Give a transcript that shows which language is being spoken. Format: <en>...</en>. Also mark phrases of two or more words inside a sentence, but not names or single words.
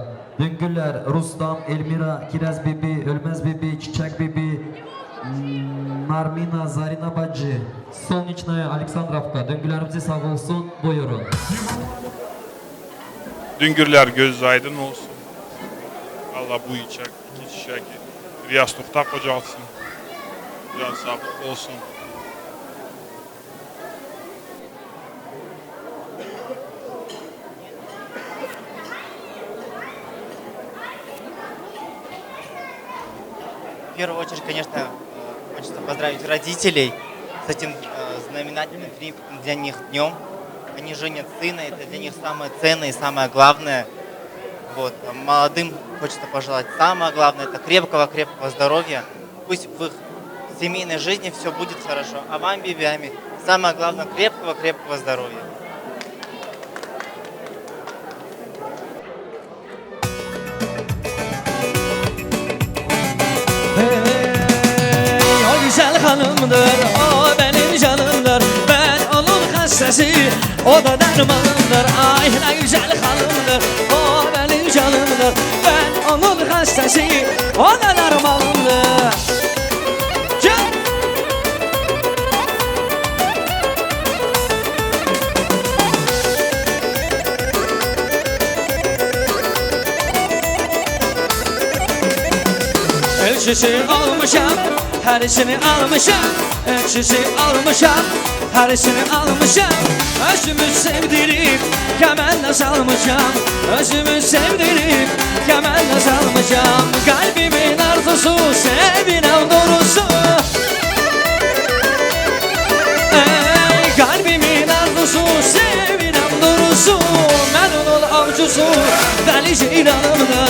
<tr>Düngüller Rustam, Elmira, Kiraz Bibi, Ölmez Bibi, Çiçek Bibi, Narmina, Zarina Bacı. Solniçna Aleksandrovka. Düngüllerimizi sağ olsun. Buyurun. Düngürler göz aydın olsun. Allah bu içek, iki çiçek, bir yastıkta kocalsın. Can sağlık olsun.</tr> <ru>В первую очередь, конечно, хочется поздравить родителей с этим знаменательным для них днем. Они женят сына, это для них самое ценное и самое главное. Вот. Молодым хочется пожелать самое главное, это крепкого здоровья. Пусть в их семейной жизни все будет хорошо. А вам, бибями, самое главное, крепкого здоровья.</ru> <tr>O güzel hanımdır, o benim canımdır. Ben onun hastası, o da dermanımdır. Ay ne güzel hanımdır, o benim canımdır. Ben onun hastası, o da dermanımdır. Can! Elçisi almışam, herisini almışam. Elçisi almışam, herisini almışam. Özümü sevdirip kemenle salmışam. Özümü sevdirip kemenle salmışam. Kalbimin arzusu, sevinen doğrusu. Kalbimin arzusu, sevinen doğrusu. Ben onun avcusu, deli ceylanımdır.</tr>